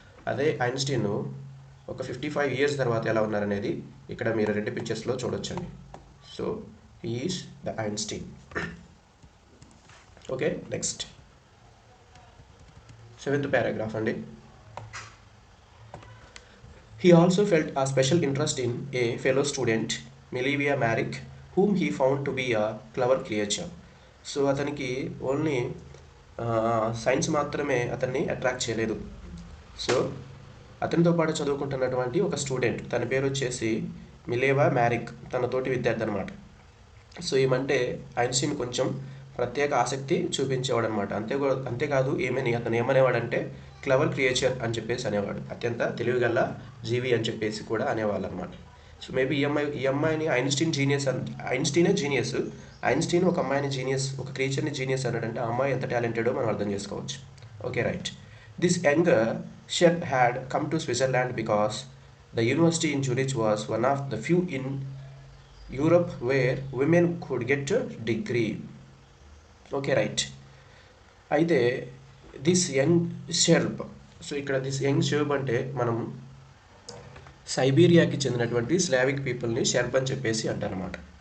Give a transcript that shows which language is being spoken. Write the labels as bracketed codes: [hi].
[te] అదే ఐన్స్టీన్ ఒక 55 years తర్వాత ఎలా ఉన్నారనేది ఇక్కడ మీరు రెండు పిక్చర్స్లో చూడొచ్చండి. [en] So he is the Einstein. Okay, next 7th paragraph అండి. He also felt a special interest in a fellow student, Milivia Maric, whom he found to be a clever creature. [te] So అతనికి only science మాత్రమే అతన్ని attract చేయలేదు. So అతనితో పాటు చదువుకుంటున్నటువంటి ఒక student, తన పేరు వచ్చేసి మిలేవా మ్యారిక్, తన తోటి విద్యార్థి అనమాట. సో ఏమంటే ఐన్స్టీన్ కొంచెం ప్రత్యేక ఆసక్తి చూపించేవాడు అనమాట. అంతేకాదు అతను ఏమనేవాడంటే క్లవర్ క్రియేచర్ అని చెప్పేసి అనేవాడు, అత్యంత తెలివిగల జీవి అని చెప్పేసి కూడా అనేవాళ్ళు అనమాట. సో మేబీ ఈ అమ్మాయిని ఐన్స్టీనే జీనియస్. ఐన్స్టీన్ ఒక అమ్మాయిని జీనియస్, ఒక క్రియేచర్ని జీనియస్ అన్నాడంటే ఆ అమ్మాయి ఎంత టాలెంటెడో మనం అర్థం చేసుకోవచ్చు. [en] Okay right. This young Ncert had come to Switzerland because the university in Zurich was one of the few in Europe where women could get a degree. Okay right. [te] అయితే [en] this young sharp, [te] so ఇక్కడ this young షెర్ప్ అంటే మనం సైబీరియాకి చెందినటువంటి Slavic పీపుల్ని షెర్ప్ అని చెప్పేసి అంటారనమాట.